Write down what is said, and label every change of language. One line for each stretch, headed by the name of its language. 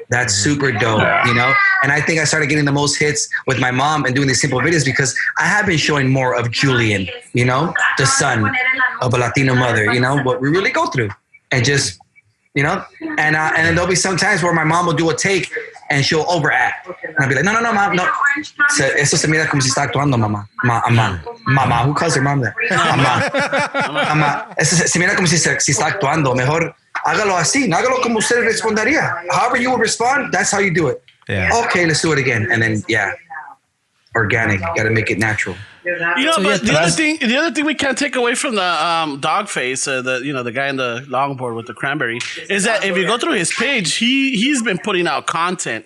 English: That's super dope, And I think I started getting the most hits with my mom and doing these simple videos because I have been showing more of Julian, the son of a Latino mother, what we really go through. And just, and then there'll be some times where my mom will do a take and she'll overact. And I'll be like, no, mom, no.
Spanish: Eso se mira como si está actuando, mamá. Mamá.
English: Who calls her mom that?
Spanish: Mamá. Eso se mira como si está actuando. Mejor hágalo así. Hágalo como usted respondería.
English: However you would respond, that's how you do it. Yeah. Okay, let's do it again. And then, organic. Got to make it natural. But the other thing we can't take away from the dog face, the guy in the longboard with the cranberry, is that if you go through his page, he's been putting out content.